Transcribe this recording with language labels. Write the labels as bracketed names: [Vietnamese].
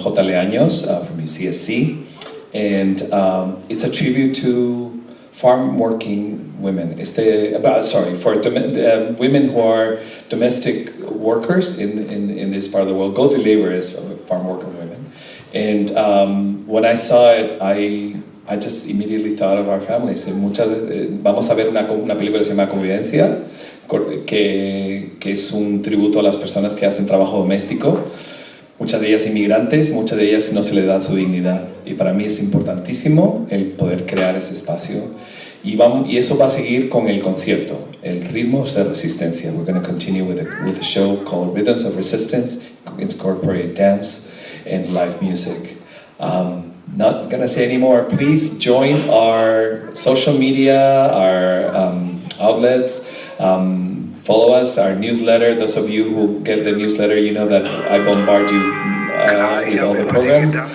[English] Leaños from CSU. And it's a tribute to farm working women. For women who are domestic workers in this part of the world. Ghostly Labor is farm working women. And when I saw it, I just immediately thought of our families. [Spanish] Vamos a ver una película que se llama Convivencia, que es un tributo a las personas que hacen trabajo doméstico, muchas de ellas inmigrantes, muchas de ellas no se les da su dignidad. Y para mí es importantísimo el poder crear ese espacio. Y eso va a seguir con el concierto, el Ritmos de Resistencia. [English] We're going to continue with a show called Rhythms of Resistance, incorporate dance and live music. Not gonna say anymore. Please join our social media, our outlets. Follow us, our newsletter. Those of you who get the newsletter, you know that I bombard you with all the programs.